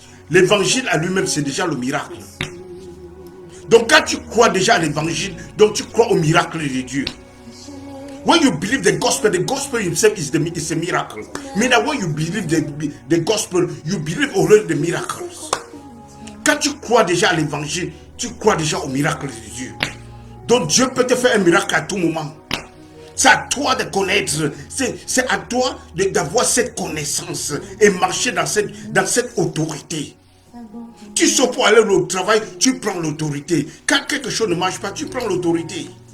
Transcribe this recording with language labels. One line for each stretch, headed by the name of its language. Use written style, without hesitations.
French: L'évangile à lui-même, c'est déjà le miracle. Donc quand tu crois déjà à l'évangile, donc tu crois au miracle de Dieu.
English: When you believe the gospel himself is a miracle. Meaning when you believe the gospel, you believe already the miracles.
French: Quand tu crois déjà à l'évangile, tu crois déjà au miracle de Dieu. Donc Dieu peut te faire un miracle à tout moment. C'est à toi de connaître, c'est à toi d'avoir cette connaissance et marcher dans cette autorité. Tu sors pour aller au travail, tu prends l'autorité. Quand quelque chose ne marche pas, tu prends l'autorité.